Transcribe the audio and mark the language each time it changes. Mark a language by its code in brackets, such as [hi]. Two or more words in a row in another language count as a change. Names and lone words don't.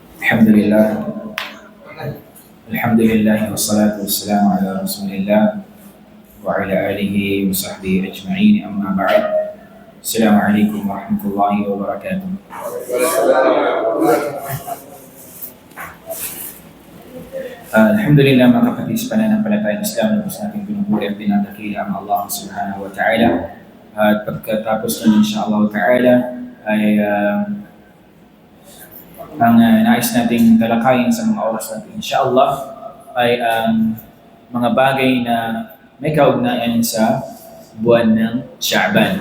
[ar] الحمد لله الحمد لله والصلاة والسلام على رسول الله وعلى آله وصحبه أجمعين أما بعد السلام عليكم ورحمة الله وبركاته. [tl] Alhamdulillah mga kapatid sa pananampalatayang Islam na gusto natin pinupuri at pinadakila ang Allah [ar] سبحانه وتعالى. [tl] At pagkatapos nun [ar] إن شاء الله تعالى [tl] ay ang nais nating talakayin sa mga oras natin insyaAllah ay ang mga bagay na may kaugnayan sa buwan ng Sha'ban.